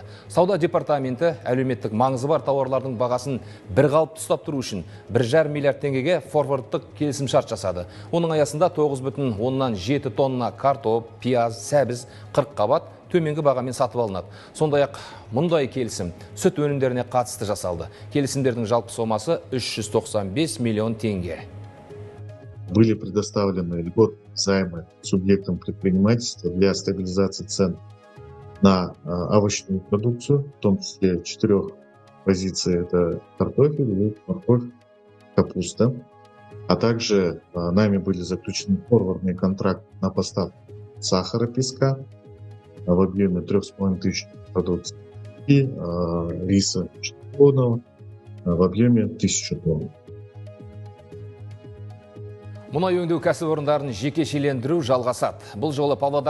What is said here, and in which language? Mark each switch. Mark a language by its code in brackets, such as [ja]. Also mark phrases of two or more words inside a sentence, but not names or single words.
[kk] Сауда департаменті әлеуметтік маңызы бар тауарлардың бағасын бір қалыпты ұстап тұру үшін 1,5 миллиард теңгеге форвардтық келісімшарт жасады. Оның аясында 9,7 тонна картоп, пияз, сәбіз, 40 қабат төменгі бағамен сатып алынады. Сондай-ақ мұндай келісім сүт өнімдеріне қатысты жасалды. Келісімдердің жалпы сомасы 395 миллион теңге. [ru] Были предоставлены льготные займы субъектам предпринимательства для стабилизации цен на овощную продукцию, в том числе 4 позиций: это картофель, лук, морковь, капуста. А также нами были заключены форвардные контракты на поставку сахара, песка в объеме 3500 продукций и риса шоколадного в объеме 1000 тонн. [kk] Мұнай өңдеу кәсіпорындарын жекешелендіру жалғасады. Бұл жолы Павлодар